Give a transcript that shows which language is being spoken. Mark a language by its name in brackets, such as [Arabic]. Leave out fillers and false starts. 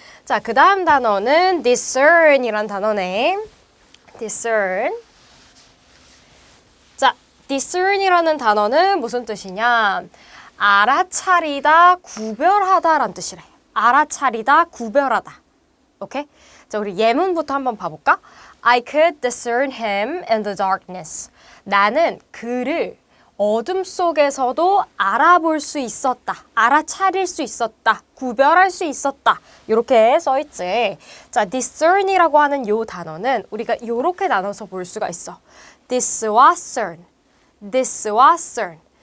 [Korean] 자, 그 다음 단어는 discern이란 단어네. [English] discern. [Korean] 자, discern이라는 단어는 무슨 뜻이냐? 알아차리다, 구별하다 라는 뜻이래. 알아차리다, 구별하다. 오케이? 자, 우리 예문부터 한번 봐볼까? [English] I could discern him in the darkness. [Korean] 나는 그를 어둠 속에서도 알아볼 수 있었다. 알아차릴 수 있었다. 구별할 수 있었다. 이렇게 써있지. 자, discern이라고 하는 요 단어는 우리가 이렇게 나눠서 볼 수가 있어. this와 cern. this와 cern.